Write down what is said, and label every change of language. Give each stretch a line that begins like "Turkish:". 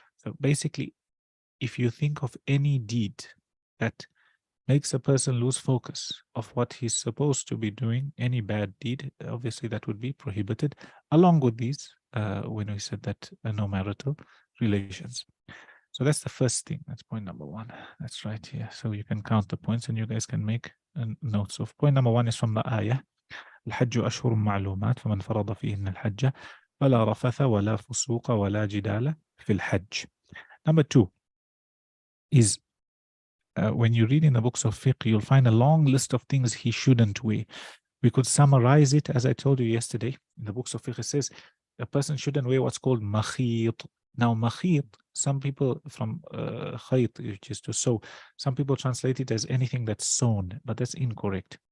English: So basically, if you think of any deed that makes a person lose focus of what he's supposed to be doing, any bad deed, obviously that would be prohibited, along with these, when we said that no marital relations. So that's the first thing. That's point number one. That's right here. So you can count the points and you guys can make notes of. Point number one is from the ayah.
Arabic: الحج أشهر معلومات فمن فرض فيهن الحج فلا رفث ولا فسوق ولا جدال في الحج.
English: Number two is when you read in the books of fiqh, you'll find a long list of things he shouldn't wear. We could summarize it, as I told you yesterday. In the books of fiqh, it says a person shouldn't wear what's called makhit. Now, makhit, some people from khayt, which is to sew, some people translate it as anything that's sewn, but that's incorrect.